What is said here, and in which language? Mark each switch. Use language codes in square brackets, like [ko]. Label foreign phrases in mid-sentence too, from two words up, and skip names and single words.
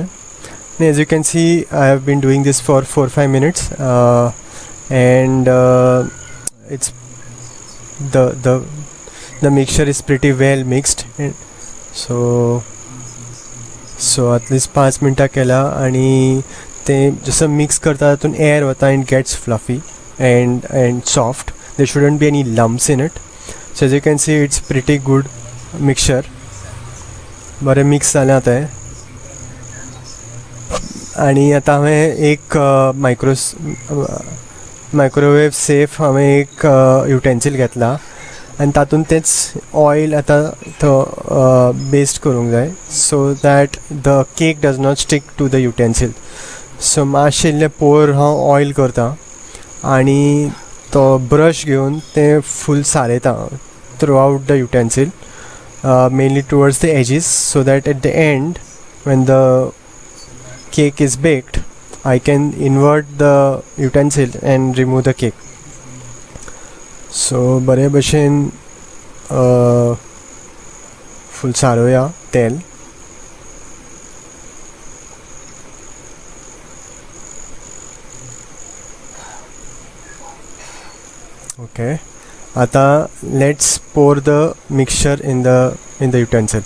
[en] As you can see, I have been doing this for 4-5 minutes, and it's the mixture is pretty well mixed, and so at least [kok] 5 मिनटां केला आनी तें जसं मिक्स करता तातून एअर वता [en] and gets fluffy and soft. There shouldn't be any lumps in it. So as you can see, it's pretty good mixture. [kok] बरें मिक्स जालें आतां हें. आनी आतां हांवें एक [en] microwave safe [kok] हांवें एक युटेन्सील घेतला आनी तातूंत तेंच ऑयल आतां तो बेस्ट करूंक जाय, [en] so that the cake does not stick to the utensil. [kok] सो मातशें इल्लें पोर हांव ऑयल करता आनी तो ब्रश घेवन तें फूल सारयता [en] throughout the utensil, mainly towards the edges, so that at the end when the cake is baked I can invert the utensil and remove the cake. [kok] So बरे भशेन फूल सारोया तेल. [en] Okay, आता let's pour the mixture in the utensil.